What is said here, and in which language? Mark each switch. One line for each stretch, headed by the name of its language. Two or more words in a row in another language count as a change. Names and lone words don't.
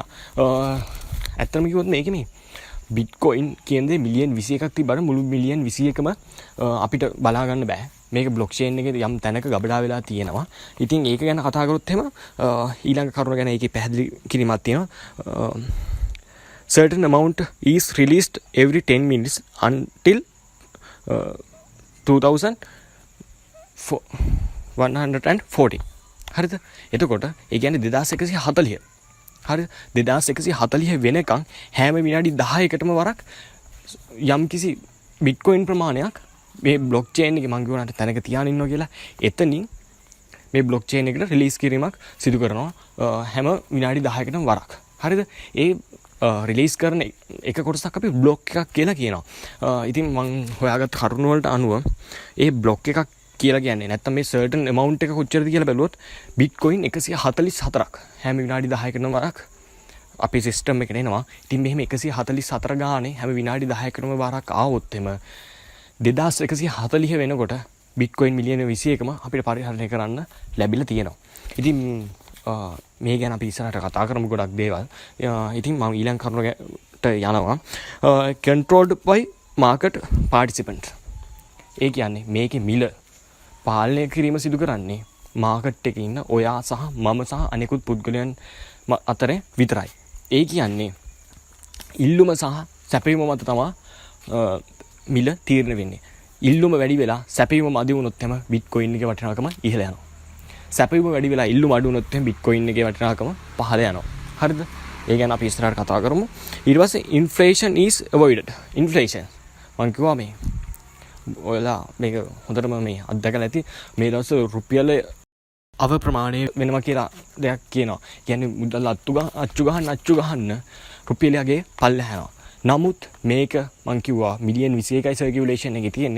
Sinhala: ඇත්තම කිව්වොත් මේකේ මේ Bitcoin කියන්නේ මිලියන් 21ක් තිබ්බට මුළු මිලියන් 21ම අපිට බලා ගන්න බෑ. මේක බ්ලොක්චේන් එකේ යම් තැනක ගබඩා වෙලා තියෙනවා. ඉතින් ඒක ගැන කතා කරොත් එහෙම ඊළඟ කරුණ ගැන ඒකේ පැහැදිලි කිරීමක් තියෙනවා.
English: Certain amount is released every 10 minutes until 2140.
Sinhala: හරිද? එතකොට ඒ කියන්නේ 2140. හරිද? 2140 වෙනකන් හැම විනාඩි 10කටම වරක් යම්කිසි Bitcoin ප්‍රමාණයක් මේ බ්ලොක්චේන් එකේ මං කියවනට තැනක තියාගෙන ඉන්නවා කියලා එතනින් මේ බ්ලොක්චේන් එකට රිලීස් කිරීමක් සිදු කරනවා හැම විනාඩි 10කටම වරක්. හරිද? ඒ රිලීස් කරන එක කොටසක් අපි බ්ලොක් එකක් කියලා කියනවා. ඉතින් මං හොයාගත්ත කරුණු වලට අනුව ඒ බ්ලොක් එකක් කියලා කියන්නේ නැත්තම් මේ
English: certain amount
Sinhala: එක කොච්චරද කියලා බැලුවොත් Bitcoin 144ක් හැම විනාඩි 10කටම වරක් අපේ සිස්ටම් එකට එනවා. ඉතින් මෙහෙම 144 ගානේ හැම විනාඩි 10කටම වරක් ආවොත් එම 2140 වෙනකොට Bitcoin මිලියන 21ම අපිට පරිහරණය කරන්න ලැබිලා තියෙනවා. ඉතින් මේ ගැන අපි ඉස්සරහට කතා කරමු ගොඩක් දේවල්. ඉතින් මම ඊළඟ කරුණට යනවා.
English: Controlled by market participant.
Sinhala: ඒ කියන්නේ මේකේ මිල පාලනය කිරීම සිදු කරන්නේ මාකට් එකේ ඉන්න ඔයා සහ මම සහ අනෙකුත් පුද්ගලයන් අතරේ විතරයි. ඒ කියන්නේ ඉල්ලුම සහ සැපයීම මත තමයි මිල තීරණය වෙන්නේ. ඉල්ලුම වැඩි වෙලා සැපයීම මදි වුණොත් එම Bitcoin එකේ වටිනාකම ඉහළ යනවා. සැපයීම වැඩි වෙලා ඉල්ලුම අඩු වුණොත් එම Bitcoin එකේ වටිනාකම පහළ යනවා. හරිද? ඒ ගැන අපි ඉස්සරහට කතා කරමු. ඊට පස්සේ
English: inflation is avoided.
Sinhala: inflation මම කිව්වා මේ ඔයාලා මේක හොඳටම මේ අත්දැකලා ඇති මේ දවස්වල රුපියල අව ප්‍රමාණය වෙනවා කියලා දෙයක් කියනවා. කියන්නේ මුදල් අච්චු ගහන්න රුපියලගේ පල්ලෙහා යනවා. නමුත් මේක මං කිව්වා මිලියන් 21යි සර්කියුලේෂන් එකේ තියෙන්නේ.